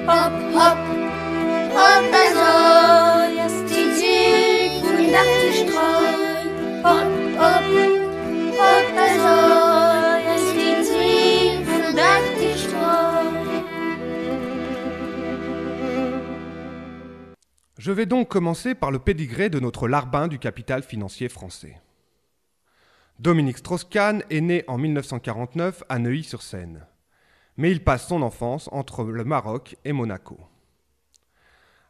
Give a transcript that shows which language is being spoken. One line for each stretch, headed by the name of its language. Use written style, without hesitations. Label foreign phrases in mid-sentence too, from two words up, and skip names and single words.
Swiss German: Hopp, hopp, und da soll es die Züg von Dach die Streu. Hopp, hopp, und da soll es die Züg von Dach die Streu.
French: Je vais donc commencer par le pédigré de notre larbin du capital financier français. Dominique Strauss-Kahn est né en 1949 à Neuilly-sur-Seine, mais il passe son enfance entre le Maroc et Monaco.